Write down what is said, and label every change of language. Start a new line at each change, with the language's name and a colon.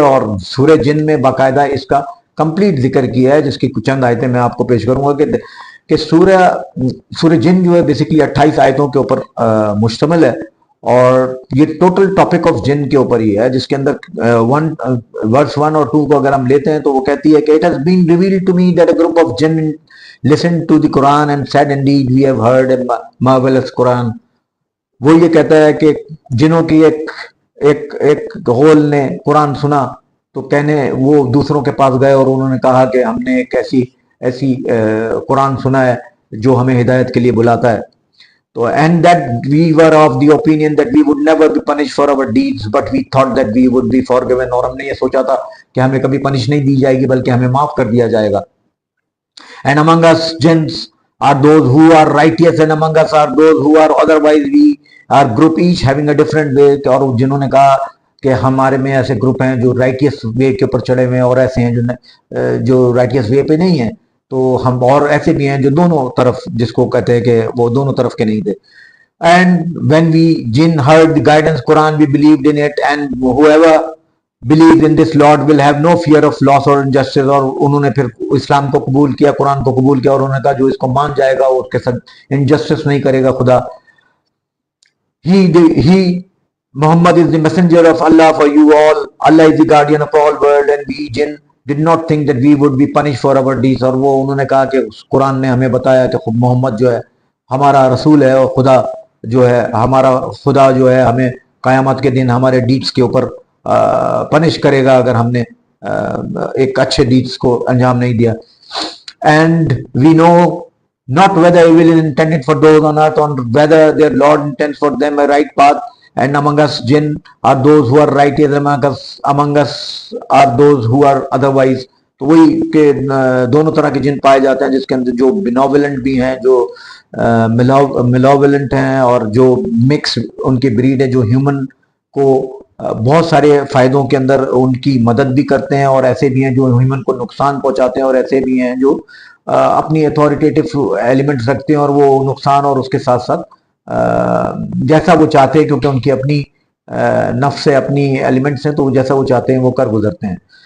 Hindi: और सूरह जिन में बाकायदा इसका कंप्लीट जिक्र किया है, जिसकी कुछ चंद आयतें मैं आपको पेश करूंगा कि सूरह जिन जो है बेसिकली 28 आयतों के ऊपर मुश्तमिल है, और ये टोटल टॉपिक ऑफ जिन के ऊपर ही है, जिसके अंदर वर्स 1 और 2 को अगर हम लेते हैं तो वो कहती है कि
English: It has been revealed to me that a group of jinn listen to the Quran and said indeed we have heard a marvellous Quran.
Hindi: वो ये कहता है कि जिनों की एक होल ने कुरान सुना तो कहने वो दूसरों के पास गए और उन्होंने कहा कि हमने एक ऐसी कुरान सुना है जो हमें हिदायत के लिए बुलाता है।
English: तो and that we were of the opinion that we would never be punished for our deeds, but we thought that we would be forgiven।
Hindi: और हमने ये सोचा था कि हमें कभी पनिश नहीं दी जाएगी बल्कि हमें माफ कर दिया जाएगा।
English: And among us jinns are those who are righteous and among us are those who are otherwise, we are group each having a different way।
Hindi: और जिन्होंने कहा कि हमारे में ऐसे ग्रुप हैं जो राइटियस वे के ऊपर चढ़े हुए हैं और ऐसे हैं जो राइटियस वे पे नहीं है। तो हम और ऐसे भी हैं जो दोनों तरफ, जिसको कहते हैं कि वो दोनों तरफ के नहीं थे।
English: And when we jinn heard the guidance Quran we believed in it and whoever believed in this lord will have no fear of loss और injustice.
Hindi: और उन्होंने फिर इस्लाम को कबूल किया, कुरान को कबूल किया, और उन्होंने कहा जो इसको मान जाएगा वो उसके साथ इनजस्टिस नहीं करेगा खुदा।
English: He Muhammad is the messenger of Allah for you all. Allah is the guardian of all world and we jinn did not think that we would be punished for our deeds।
Hindi: और वो उन्होंने कहा कि कुरान ने हमें बताया कि मोहम्मद जो है हमारा रसूल है और खुदा जो है हमारा खुदा जो है हमें क़यामत के दिन हमारे डीड्स के ऊपर पनिश करेगा अगर हमने एक अच्छे डीड्स को अंजाम नहीं दिया।
English: And we know not whether evil is intended for those on earth or whether their Lord intends for them a right path। And among us jinn are those who are righteous, among us are those who are otherwise।
Hindi: तो वही के दोनों तरह के जिन पाए जाते हैं, जिसके अंदर जो बिनोवलेंट भी हैं, जो मिलोवलेंट हैं, और जो मिक्स उनकी ब्रीड है, जो ह्यूमन को बहुत सारे फायदों के अंदर उनकी मदद भी करते हैं, और ऐसे भी हैं जो ह्यूमन को नुकसान पहुंचाते हैं, और ऐसे भी हैं जो अपनी अथॉरिटेटिव एलिमेंट्स रखते हैं और वो नुकसान और उसके साथ साथ जैसा वो चाहते हैं, क्योंकि उनकी अपनी नफ्स से अपनी एलिमेंट्स हैं, तो जैसा वो चाहते हैं वो कर गुजरते हैं।